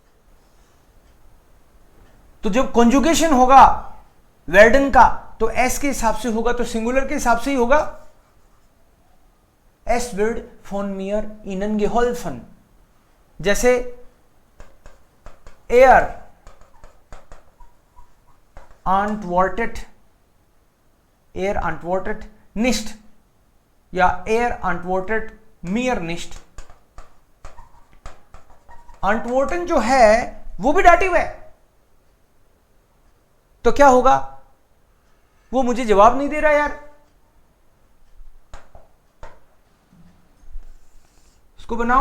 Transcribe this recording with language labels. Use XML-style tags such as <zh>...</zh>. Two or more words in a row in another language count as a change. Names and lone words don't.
<hi>तो जब कॉन्जुगेशन होगा वर्डन का तो एस के हिसाब से होगा, तो सिंगुलर के हिसाब से ही होगा।</hi> <de>Es wird von mir ihnen geholfen. जैसे एयर antwortet nicht या एयर antwortet mir nicht।</de> <hi>antworten जो है वो भी डाटिव है, तो क्या होगा? वो मुझे जवाब नहीं दे रहा यार, इसको बनाओ।</hi>